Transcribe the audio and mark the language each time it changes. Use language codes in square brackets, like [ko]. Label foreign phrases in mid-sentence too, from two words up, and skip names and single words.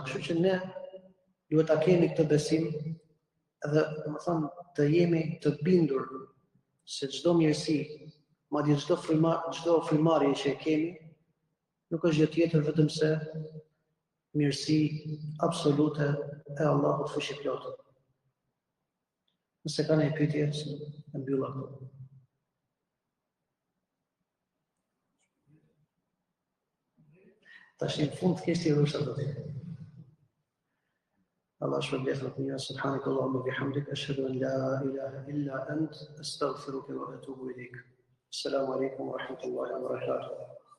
[sq] Kështu që ne duhet ta kemi këtë besim dhe domethënë të jemi të bindur se çdo mirësi, madje çdo frymarrje që e kemi, nuk është gjë tjetër vetëm se mirësi absolute e Allahut fuqiplot. Nëse kanë pyetje, e mbyll atë. Tash në fund kështu i rusha do të thënë. Allah shpërblet në një [ar] سبحانك اللهم وبحمدك أشهد أن لا إله إلا أنت أستغفرك وأتوب إليك. السلام عليكم ورحمة الله وبركاته.